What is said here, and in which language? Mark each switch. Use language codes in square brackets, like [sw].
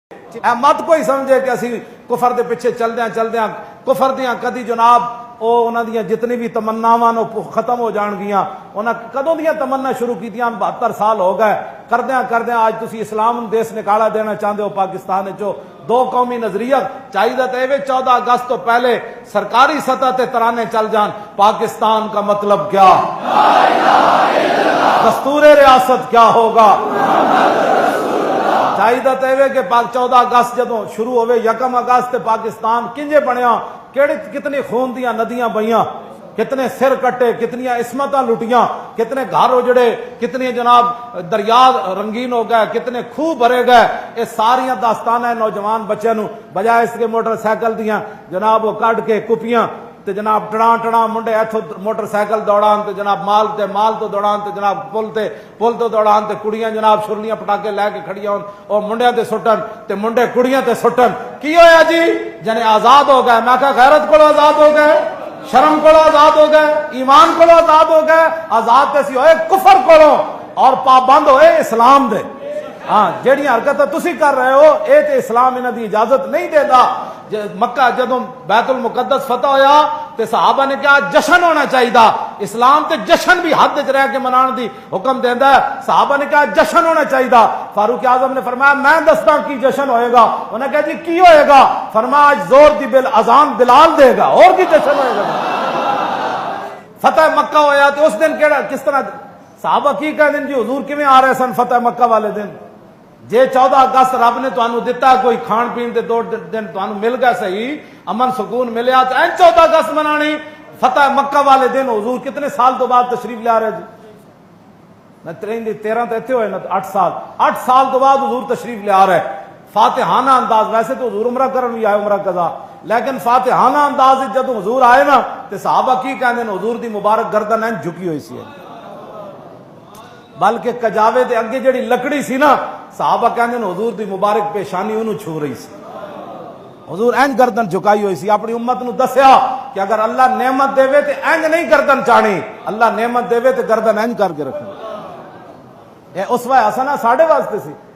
[pa] اے مت کوئی سمجھے کہ اسی کفر دے پیچھے چلدیاں کفر دیاں کدی جناب او انہاں دیاں جتنی بھی تمناواں نو ختم ہو جان گیاں. انہاں کدوں دیاں تمنا شروع کیتیاں 72 سال ہو گئے. کردیاں آج تسی اسلام دیس نکالا دینا چاہتے ہو پاکستان وچوں. دو قومی نظریت چاہیے تے 14 اگست تو پہلے سرکاری سطح تے ترانے چل جان. [ur] پاکستان کا مطلب کیا؟ لا الہ الا اللہ. دستور ریاست کیا ہوگا؟ [pa] چاہیے تے کہ 14 اگست جدوں شروع ہوئے 1 اگست پاکستان کنجے بنیا, کتنی خون دیاں ندیاں بہیاں, کتنے سر کٹے, کتنی عصمتاں لٹیاں, کتنے گھر اجڑے, کتنے جناب دریا رنگین ہو گئے, کتنے خوہ بھرے گئے. یہ ساریاں داستانیں نوجوان بچے نو بجائے اس کے موٹر سائیکل دیاں جناب وہ کٹ کے کپیاں تے جناب ٹڑاں منڈے ایتھوں موٹر سائیکل دوڑان تے جناب مال تو دوڑان تے جناب پل تو دوڑان تے کڑیاں جناب چھرلیاں پٹاکے لے کے کھڑیاں ہون او منڈیاں تے سٹن تے منڈے کڑیاں تے سٹن. کی ہویا جی؟ جنے آزاد ہو گئے. میں کہا غیرت کو آزاد ہو گئے, شرم کو آزاد ہو گئے, ایمان کو آزاد ہو گئے. آزاد تے سی ہوئے کفر کو اور پابند ہوئے اسلام دے. ہاں جیڑی حرکت تسی کر رہے ہو اے تے اسلام انہاں دی اجازت نہیں دیندا. مکہ جدوں بیت المقدس فتح ہویا تے صحابہ نے کہا جشن ہونا چاہیے. اسلام تے جشن بھی حد وچ رہ کے منان دی حکم دیندا ہے. صحابہ نے کہا جشن ہونا چاہیے. فاروق اعظم نے فرمایا میں دستا کی جشن ہوئے گا. انہوں نے کہا جی کی ہوئے گا؟ فرمایا آج زور دی اذان بلال دے گا. اور کی جشن ہوئے گا؟ فتح مکہ ہویا تے اس دن کس طرح صحابہ کی کہہ دن جی حضور کیویں آ رہے سن فتح مکہ والے دن؟ جے 14 اگست رب نے تانوں دتا کوئی کھان پین دے 2 دن تانوں مل گئے صحیح, امن سکون ملیا تو 14 اگست منانی. فتح مکہ والے دن حضور کتنے سال تو بعد تشریف لے آ رہے جی؟ 13 تو ایتھے ہوئے نا 8 سال تو بعد حضور تشریف لے آ رہے. فاتحانہ انداز, ویسے تو حضور عمرہ کرن بھی آئے عمرہ قضا, لیکن فاتحانہ انداز جب حضور آئے نا تے صحابہ کی کہندے نے حضور دی مبارک گردن این جھکی ہوئی سی, بلکہ کجاوے دے اگے جڑی لکڑی سی نا صحابہ کہندے نے حضور دی مبارک پیشانی انہوں چھو رہی سی. حضور اینج گردن جھکائی ہوئی سی. اپنی امت نو دسیا کہ اگر اللہ نعمت دے تے اینج نہیں گردن چانی, اللہ نعمت دے تے گردن اینج کر کے رکھنا. اے اسوہ حسنہ ساڈے واسطے سی.